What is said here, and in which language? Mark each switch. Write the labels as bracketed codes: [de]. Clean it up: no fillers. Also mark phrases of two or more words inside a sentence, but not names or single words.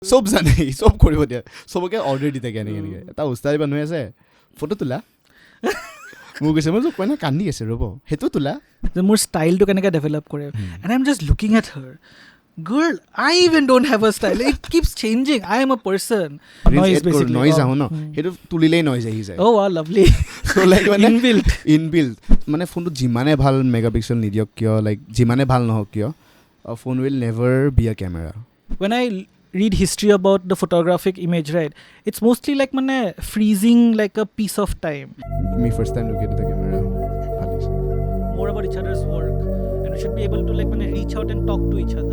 [as] চব জানে চব কৰিব দিয়ে চবকে অৰ্ডাৰ দি থাকে এনেকৈ এটা উস্তাদি মানুহ আছে ফটো তোলা মোক কৈছে মই কয় না কান্দি আছে ৰ'ব সেইটো তোলা মোৰ ষ্টাইলটো কেনেকৈ ডেভেলপ কৰে [en] and I am just looking at her girl I even don't have a style it keeps changing I am a person noise basically noise [as] আহো ন হেতু তুলিলেই noise আহি যায় [en] oh wow lovely so like [as] মানে inbuilt মানে ফোনটো যিমানে ভাল মেগাপিক্সেল নিদিয়ক কিয় লাইক যিমানে ভাল নহওক কিয় [en] a phone will never be a camera when I read history about the photographic image right it's mostly like mane freezing like a piece of time me first time look at the camera more about each other's work and we should be able to like mane reach out and talk to each other